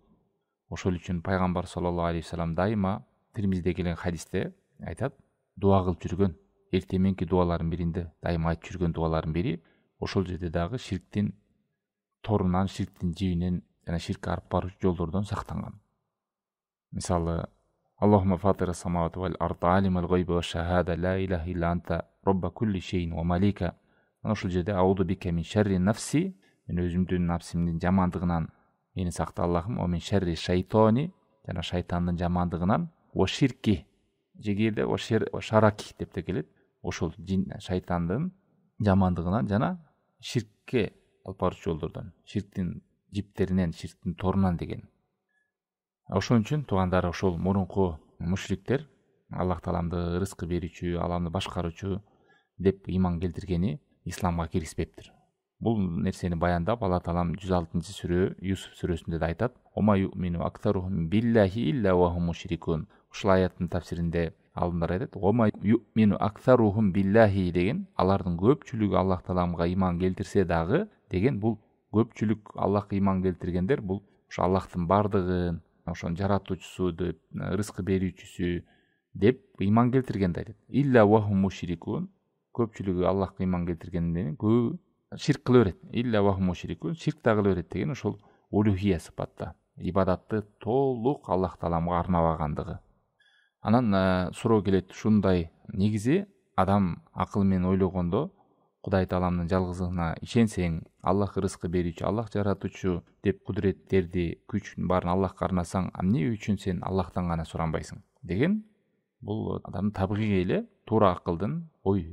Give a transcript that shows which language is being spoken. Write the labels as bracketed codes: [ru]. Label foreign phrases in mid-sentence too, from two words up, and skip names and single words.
[ky] Ошол үчүн пайгамбар [ar] صلى الله عليه وسلم [ky] дайыма Тирмизиде келген хадисте айтат, дуа кылып жүргөн, эртең мененки дуалардын биринде дайыма айтып жүргөн дуалардын бири ошол жерде дагы ширктин торунан, ширктин жибинен жана ширкке алып баруучу жолдордон сактанган. Мисалы, [ar] اللهم فاطر السماوات والأرض عالم الغيب والشهادة لا إله إلا أنت رب كل شيء ومليكه. Ошол жерде أعوذ بك من شر نفسي, [ky] мен өзүмдүн нафсимдин жамандыгынан мени сакта Аллахым, [ar] ومن شر الشيطان, [ky] жана шайтандын жамандыгынан, [ar] وشركه, [ky] жегерде [ar] وشركه [ky] деп те келет. Ошол шайтандын жамандыгынан жана ширкке алып баруучу жолдордон, ширктин жиптеринен, ширктин торунан деген. Ошон үчүн туугандар, ошол мурунку мушриктер Аллах Тааламды рызкы берүүчү, ааламды башкаруучу деп ыйман келтиргени исламга киргизбептир. Бул нерсени баяндап Алла Таалам 106-сүрө Юсуф сүрөсүндө да айтат: [ar] "وما يؤمن أكثرهم بالله إلا وهم مشركون." [ky] Ушул аяттын тафсиринде алымдар айтат: [ar] "وما يؤمن أكثرهم بالله" [ky] деген алардын көпчүлүгү Аллах Тааламга ыйман келтирсе дагы деген, бул көпчүлүк Аллахка ыйман келтиргендер бул ошо Аллахтын бардыгын, ошонун жаратуучусу деп, рызкы берүүчүсү деп ыйман келтиргенди айтат. [ar] إلا وهم مشركون, [ky] көпчүлүгү Аллахка ыйман келтиргенден көбү ширк кыла берет. [ar] إلا وهم مشركون, [ky] ширк да кыла берет деген ошол улухия сыпатта. Ибадатты толук Аллах Тааламга арнабагандыгы. Анан суроо келет, ушундай негизи адам акыл менен ойлогондо Кудай Тааламдын жалгыздыгына ишенсең, Аллах рызкы берүүчү, Аллах жаратуучу деп кудуреттерди, күчүн баарын Аллахка арнасаң, эмне үчүн сен Аллахтан гана суранбайсың деген, бул адамдын табигый эле туура акылдын ою.